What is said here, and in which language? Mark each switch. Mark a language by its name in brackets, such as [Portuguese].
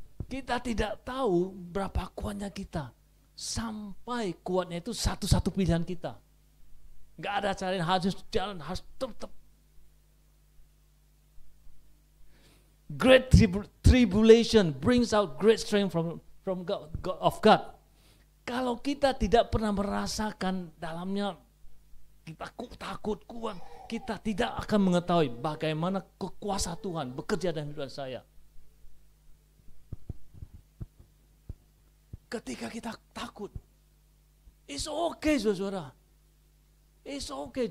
[Indonesian] Kita tidak tahu berapa kuatnya kita sampai kuatnya itu satu-satu pilihan kita. Gak ada cara yang harus jalan, harus tetap. [English] Great tribulation brings out great strength from God, of God. [Indonesian] Kalau kita tidak pernah merasakan dalamnya, kita takut kuat, kita tidak akan mengetahui bagaimana kekuasaan Tuhan bekerja dalam hidup saya. Ketika kita takut, [English] it's okay, [Indonesian] saudara. [English] It's okay.